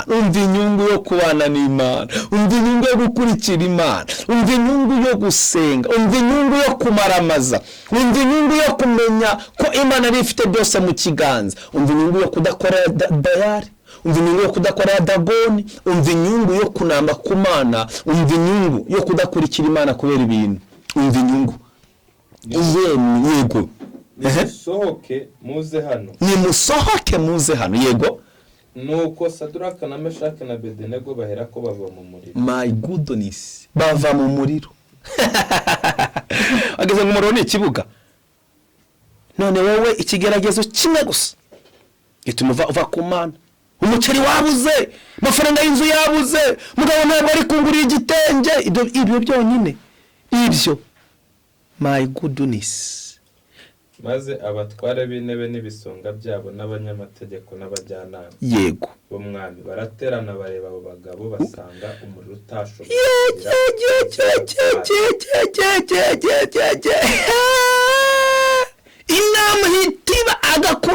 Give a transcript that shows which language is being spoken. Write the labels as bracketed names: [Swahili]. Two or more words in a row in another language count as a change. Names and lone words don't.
[Kinyarwanda] Umva inyungu yo kubana n'Imana, umva inyungu yo gukurikira Imana, umva inyungu yo gusenga, umva inyungu yo kumaramaza, umva inyungu yo kumenya ko Imana ari ifite byose mu kiganza, umva inyungu yo kudakora dayari, umva inyungu yo kudakora dagoni, umva inyungu yo kunamba ku Mana, umva inyungu yo kudakurikira Imana kubera ibintu, umva inyungu yego. Nimusohoke muze hano. Nimusohoke muze hano yego. Nuko Saduraka na Meshake na Bedenego bahera ko bava mu muriro. [English] My goodness, [Kinyarwanda] bava mu muriro. Ageze mu muriro ni ikibuga. None wowe ikigeragezo kimwe gusa gituma uva ku Mana. Umuceri wabuze, amafaranga y'inzu yabuze, mugabo ntabwo ari kungurira igitenge, ibyo byonyine ibyo. [English] My goodness. [Kinyarwanda] Maze abatware b'intebe n'ibisonga byabo n'abanyamategeko n'abajyanama yego b'umwami baraterana bareba abo bagabo basanga umuriro utashoboye inama hitiba agakura.